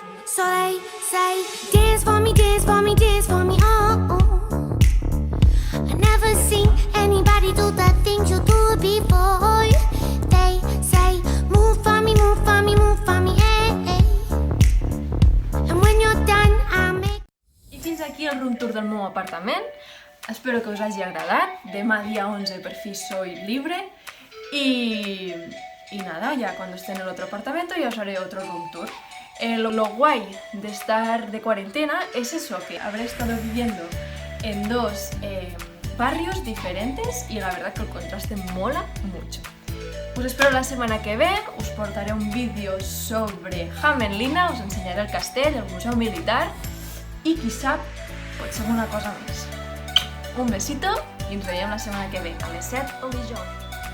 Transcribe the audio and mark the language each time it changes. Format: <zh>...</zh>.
<en>So they say, dance for me, dance for me, dance for me, oh. I never seen anybody do the things you do before. They say, move for me, move for me, move for me, eh. And when you're done, I make...</en> <ca>I fins aquí el room tour del meu apartament. Espero que us hagi agradat. Demà dia 11 per fi</ca> <es>soy libre. Y nada, ya cuando esté en el otro apartamento ya os haré otro room tour. Lo guay de estar de cuarentena es eso, que habré estado viviendo en dos barrios diferentes y la verdad que el contraste mola mucho.</es> <ca>Us espero la setmana que ve, us portaré un vídeo sobre Hämeenlinna, us ensenyaré el castell, el museu militar i qui sap, potser alguna cosa més.</ca> <es>Un besito</es> <ca>i ens veiem la setmana que ve, a les 7 el dijous.</ca>